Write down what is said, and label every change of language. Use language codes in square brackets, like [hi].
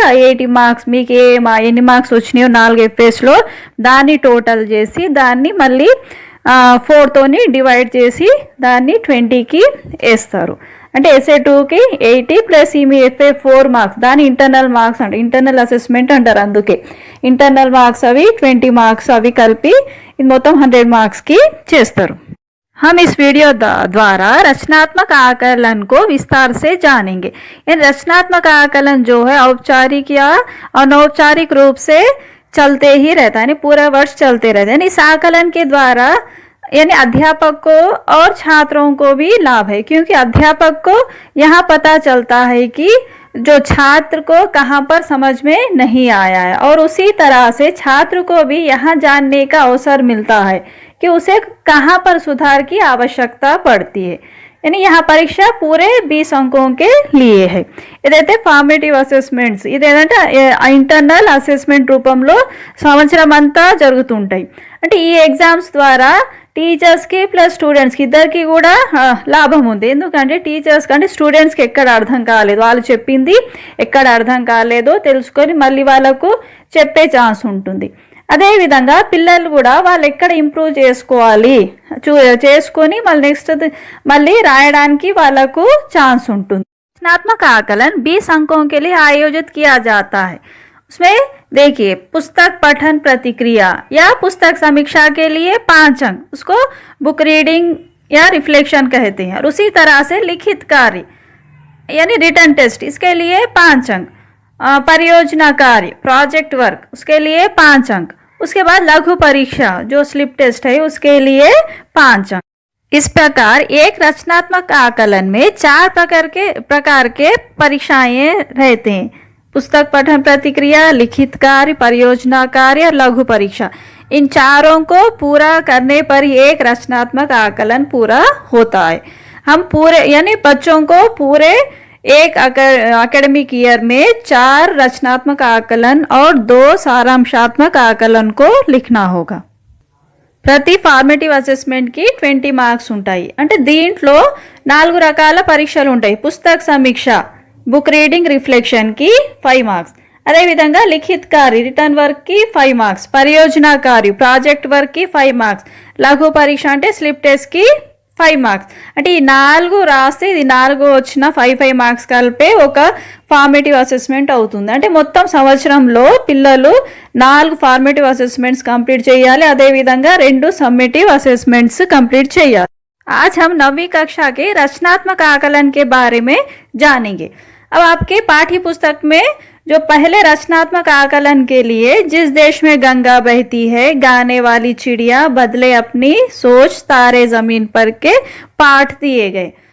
[te] ఆ 80 మార్క్స్ మీకు ఎన్ని మార్క్స్ వచ్చినాయో 4 ఎఫ్ఏస్లో దాన్ని టోటల్ చేసి దాన్ని మళ్ళీ 4తోని డివైడ్ చేసి దాన్ని 20కి వేస్తారు। అంటే SA2కి 80 ప్లస్ మీ FA4 మార్క్స్ దాని ఇంటర్నల్ మార్క్స్ అంటే ఇంటర్నల్ అసెస్మెంట్ అంటారు, అందుకే ఇంటర్నల్ మార్క్స్ అవి 20 మార్క్స్ అవి కలిపి ఇది మొత్తం 100 మార్క్స్కి చేస్తారు। [hi] हम इस वीडियो द्वारा रचनात्मक आकलन को विस्तार से जानेंगे। ये रचनात्मक आकलन जो है औपचारिक या अनौपचारिक रूप से चलते ही रहता है, यानी पूरा वर्ष चलते रहते हैं। इस आकलन के द्वारा यानी अध्यापक को और छात्रों को भी लाभ है, क्योंकि अध्यापक को यहाँ पता चलता है कि जो छात्र को कहाँ पर समझ में नहीं आया है, और उसी तरह से छात्र को भी यहाँ जानने का अवसर मिलता है कि उसे कहाँ पर सुधार की आवश्यकता पड़ती है। यानी यहाँ परीक्षा पूरे 20 अंकों के लिए है। [te] ఇదైతే ఫార్మేటివ్ అసెస్మెంట్స్, ఇదేంటంటే ఇంటర్నల్ అసెస్మెంట్ రూపంలో సంవత్సరం అంతా జరుగుతుంటాయి। అంటే ఈ ఎగ్జామ్స్ ద్వారా టీచర్స్కి ప్లస్ స్టూడెంట్స్కి ఇద్దరికి కూడా లాభం ఉంది। ఎందుకంటే టీచర్స్ కంటే స్టూడెంట్స్కి ఎక్కడ అర్థం కాలేదు, వాళ్ళు చెప్పింది ఎక్కడ అర్థం కాలేదో తెలుసుకొని మళ్ళీ వాళ్ళకు చెప్పే ఛాన్స్ ఉంటుంది। అదేవిధంగా పిల్లలు కూడా వాళ్ళు ఎక్కడ ఇంప్రూవ్ చేసుకోవాలి చేసుకొని మళ్ళీ నెక్స్ట్ మళ్ళీ రాయడానికి వాళ్ళకు ఛాన్స్ ఉంటుంది। [hi] रचनात्मक आकलन 20 अंकों के लिए आयोजित किया जाता है। उसमें देखिए पुस्तक पठन प्रतिक्रिया या पुस्तक समीक्षा के लिए 5 अंक, उसको बुक रीडिंग या रिफ्लेक्शन कहते हैं। और उसी तरह से लिखित कार्य यानी रिटन टेस्ट, इसके लिए 5 अंक। परियोजना कार्य प्रोजेक्ट वर्क उसके लिए 5 अंक। उसके बाद लघु परीक्षा जो स्लिप टेस्ट है उसके लिए 5 अंक। इस प्रकार एक रचनात्मक आकलन में 4 प्रकार के परीक्षाएं रहते हैं। पुस्तक पठन प्रतिक्रिया, लिखित कार्य, परियोजना कार्य और लघु परीक्षा। इन चारों को पूरा करने पर ही एक रचनात्मक आकलन पूरा होता है। हम पूरे यानी बच्चों को पूरे एक एकेडमिक ईयर में 4 रचनात्मक आकलन और 2 सारांशात्मक आकलन को लिखना होगा। [te] ప్రతి ఫార్మేటివ్ అసెస్మెంట్కి 20 మార్క్స్ ఉంటాయి. అంటే దీంట్లో 4 రకాల పరీక్షలు ఉంటాయి. పుస్తక సమీక్ష, బుక్ రీడింగ్ రిఫ్లెక్షన్కి 5 మార్క్స్, అదేవిధంగా లిఖిత్ కార్య రిటర్న్ వర్క్కి 5 మార్క్స్, పరియోజన కార్య ప్రాజెక్ట్ వర్క్కి 5 మార్క్స్, లఘు పరీక్ష అంటే స్లిప్ టెస్ట్కి 5 మార్క్స్. అంటే ఈ 4 రాస్తే ఇది 4 వచ్చిన 5 మార్క్స్ కలిపే ఒక ఫార్మేటివ్ అసెస్మెంట్ అవుతుంది. అంటే మొత్తం సంవత్సరంలో పిల్లలు 4 ఫార్మేటివ్ అసెస్మెంట్స్ కంప్లీట్ చేయాలి, అదేవిధంగా 2 సమ్మేటివ్ [hi] असेसमेंट्स कंप्लीट चाहिए। आज हम 9वीं कक्षा के रचनात्मक आकलन के बारे में जानेंगे। अब आपके पाठ्य पुस्तक में जो पहले रचनात्मक आकलन के लिए जिस देश में गंगा बहती है, गाने वाली चिड़िया, बदले अपनी सोच, तारे जमीन पर के पाठ दिए गए।